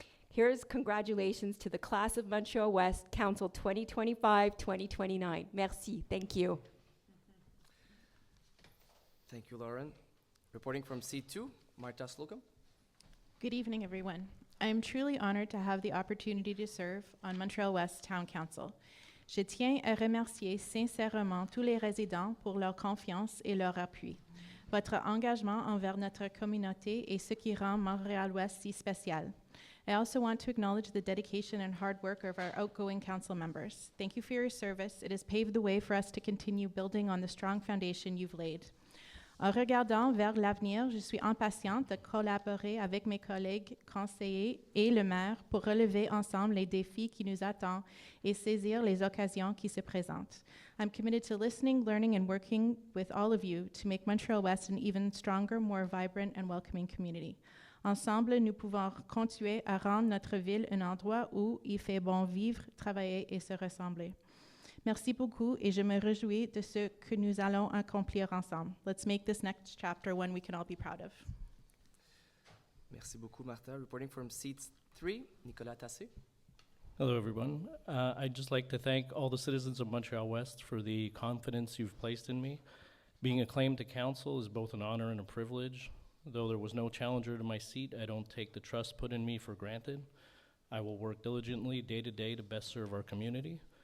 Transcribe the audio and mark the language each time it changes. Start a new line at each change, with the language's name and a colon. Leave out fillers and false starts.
English: Here's congratulations to the class of Montreal-West, Council 2025-2029. Merci. Thank you. Thank you, Lauren. Reporting from seat 2, Martha Slocum. Good evening, everyone. I am truly honored to have the opportunity to serve on Montreal-West Town Council.
French: Je tiens à remercier sincèrement tous les résidents pour leur confiance et leur appui. Votre engagement envers notre communauté est ce qui rend Montréal-Ouest si spécial.
English: I also want to acknowledge the dedication and hard work of our outgoing council members. Thank you for your service. It has paved the way for us to continue building on the strong foundation you've laid.
French: En regardant vers l'avenir, je suis impatiente de collaborer avec mes collègues conseillers et le maire pour relever ensemble les défis qui nous attendent et saisir les occasions qui se présentent.
English: I'm committed to listening, learning, and working with all of you to make Montreal-West an even stronger, more vibrant, and welcoming community.
French: Ensemble, nous pouvons continuer à rendre notre ville un endroit où il fait bon vivre, travailler et se ressembler. Merci beaucoup et je me réjouis de ce que nous allons accomplir ensemble.
English: Let's make this next chapter one we can all be proud of.
French: Merci beaucoup, Martha.
English: Reporting from seat 3, Nicolas Tassé. Hello, everyone. I'd just like to thank all the citizens of Montreal-West for the confidence you've placed in me. Being acclaimed to council is both an honor and a privilege. Though there was no challenger to my seat, I don't take the trust put in me for granted. I will work diligently day to day to best serve our community.